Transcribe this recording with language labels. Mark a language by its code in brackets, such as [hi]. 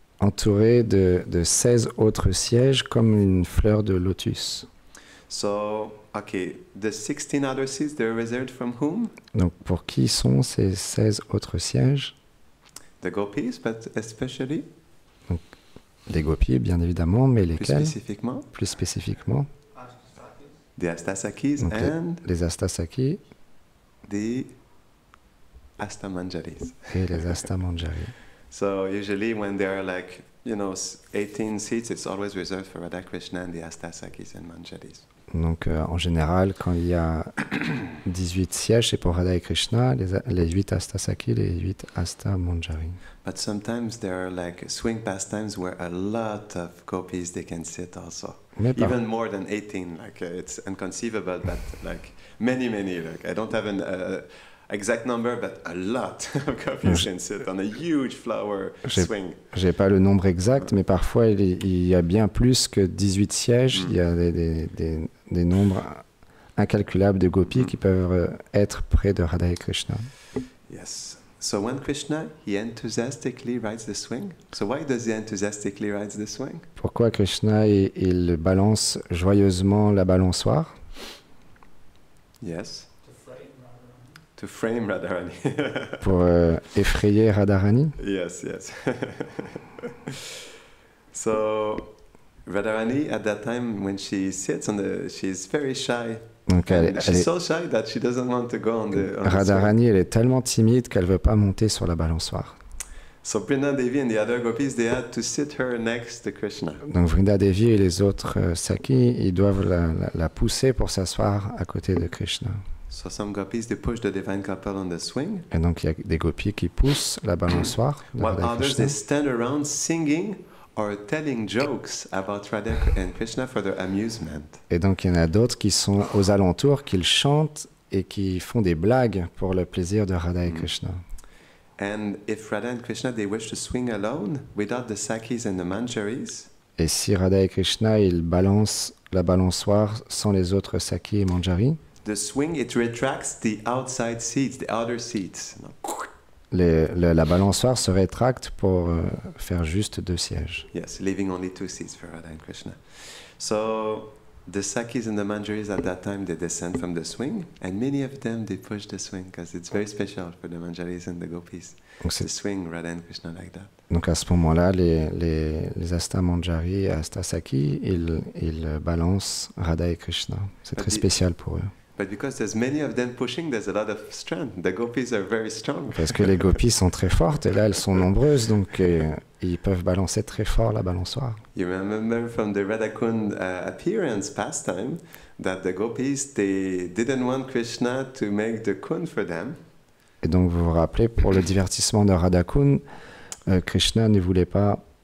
[fr] Entouré de 16 autres sièges comme une fleur de lotus. [en] So, okay, the 16 other seats, they're reserved from whom? [fr] Donc pour qui sont ces 16 autres sièges? [en] The gopis, but especially? [fr] Donc, les gopis, bien évidemment, mais lesquels? Plus spécifiquement? The Astasakis donc [en] and [fr] les Astasakis. [en] The Astamanjaris. [fr] Et les Astamanjaris. [en] So usually when there are 18 seats, it's always reserved for Radha Krishna and the Astasakis and Manjaris. [fr] Donc en général, quand il y a 18 sièges, c'est pour Radha et Krishna, les 8 Astasakis, les 8 Astamanjaris. [en] But sometimes there are swing pastimes where a lot of gopis they can sit also. Even more than 18, it's inconceivable, but many. I don't have exact number, but a lot of gopis can sit on a huge flower swing. [fr] J'ai pas le nombre exact, mais parfois il y a bien plus que 18 sièges. Il y a des nombres incalculables de gopis qui peuvent être près de Radha et Krishna. [en] Yes. So when Krishna, he enthusiastically rides the swing. So why does he enthusiastically ride the swing? [fr] Pourquoi Krishna il balance joyeusement la balançoire? [en] Yes. To frame Radharani. [fr] Pour effrayer Radharani? [en] Yes, yes. So Radharani, at that time when she sits she's very shy. [fr] Donc [en] she's so shy that she doesn't want to go on the [fr] Radharani, elle est tellement timide qu'elle veut pas monter sur la balançoire. [en] So Vrinda Devi and the other gopis, they had to sit her next to Krishna. [fr] Donc Vrinda Devi et les autres Sakis, ils doivent la pousser pour s'asseoir à côté de Krishna. [en] So some gopis, they push the divine couple on the swing. [fr] Et donc il y a des gopis qui poussent la balançoire. [en] While others, they stand around singing or telling jokes about Radha and Krishna for their amusement. [fr] Et donc il y en a d'autres qui sont aux alentours, qui chantent et qui font des blagues pour le plaisir de Radha et Krishna. [en] And if Radha and Krishna, they wish to swing alone without the Sakis and the Manjaris. [fr] Et si Radha et Krishna, ils balancent la balançoire sans les autres Sakis et Manjari, [en] the swing, it retracts the outside seats, the outer seats. [fr] la balançoire se rétracte pour faire juste 2 sièges. [en] Yes, leaving only 2 seats for Radha and Krishna. So the Sakis and the Manjaris at that time, they descend from the swing, and many of them, they push the swing because it's very special for the Manjaris and the Gopis to swing Radha and Krishna like that. [fr] Donc à ce moment-là, les Asta Manjari et Asta Saki, ils balancent Radha et Krishna. C'est très spécial pour eux. [en] But because there's many of them pushing, there's a lot of strength. The gopis are very strong. [fr] Parce que les gopis sont très fortes et là elles sont nombreuses, donc ils peuvent balancer très fort la balançoire. [en] You remember from the Radhakund appearance pastime that the gopis, they didn't want Krishna to make the kun for them. [fr] Et donc vous vous rappelez, pour le divertissement de Radhakund, Krishna ne voulait pas.